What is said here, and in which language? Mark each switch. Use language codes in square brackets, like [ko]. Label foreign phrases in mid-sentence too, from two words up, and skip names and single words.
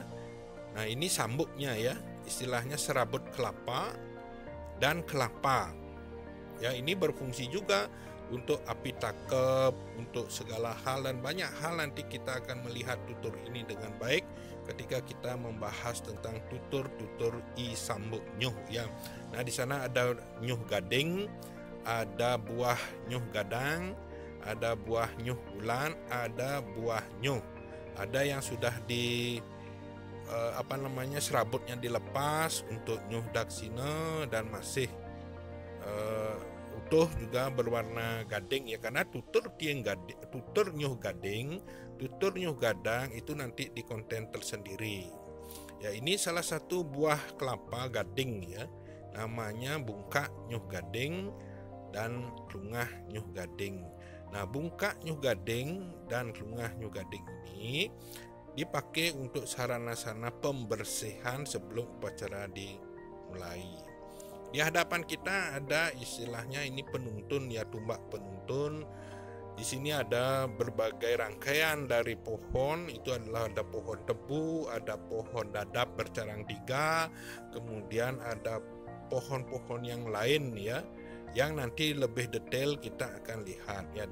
[id] Nah, ini sambuknya ya, istilahnya serabut kelapa dan kelapa ya. Ini berfungsi juga untuk [ban] api takep, [id] untuk segala hal, dan banyak hal. Nanti kita akan melihat tutur ini dengan baik ketika kita membahas tentang [ban] tutur i sambuk nyuh [id] ya. Nah, di sana ada [ban] nyuh gading, [id] ada buah [ban] nyuh gadang, [id] ada buah [ban] nyuh bulan, [id] ada buah nyuh. Ada yang sudah serabutnya dilepas untuk [ban] nyuh daksina, [id] dan masih utuh juga berwarna gading ya, karena [ban] tutur nyuh gading, tutur nyuh gadang [id] itu nanti di konten tersendiri ya. Ini salah satu buah kelapa gading ya, namanya [ban] bungkak nyuh gading [id] dan [ban] klungah nyuh gading. [id] Nah, [ban] bungkak nyuh gading [id] dan [ban] klungah nyuh gading [id] ini dipakai untuk sarana-sarana pembersihan sebelum upacara dimulai. Di hadapan kita ada istilahnya ini penuntun ya, tumbak penuntun. Di sini ada berbagai rangkaian dari pohon, itu adalah ada pohon tebu, ada pohon dadap bercarang 3, kemudian ada pohon-pohon yang lain ya, yang nanti lebih detail kita akan lihat ya.